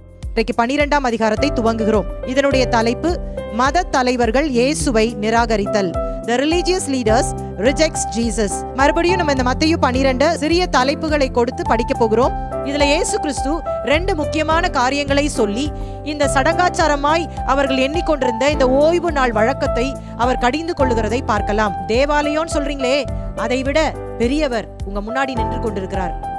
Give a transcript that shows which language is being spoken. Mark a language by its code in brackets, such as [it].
[ta] இன்றைக்கு 12ஆம் அதிகாரத்தை துவங்குகிறோம். இதனுடைய தலைப்பு மத தலைவர்கள் இயேசுவை நிராகரித்தல். [en] The religious leaders rejects Jesus. [ta] மறுபடியும் நம்ம இந்த மத்தேயு 12 சிறிய தலைப்புகளை கொடுத்து படிக்க போகிறோம். இதுல இயேசு கிறிஸ்து 2 முக்கியமான காரியங்களை சொல்லி இந்த சடங்காச்சாரமாய் அவர்கள் எண்ணிக்கொண்டிருந்த இந்த ஓய்வு நாள் வழக்கத்தை அவர் கடிந்து கொள்ளுகிறதை பார்க்கலாம். தேவாலயம் சொல்றீங்களே, அதை விட பெரியவர் உங்க முன்னாடி நின்று கொண்டிருக்கிறார்.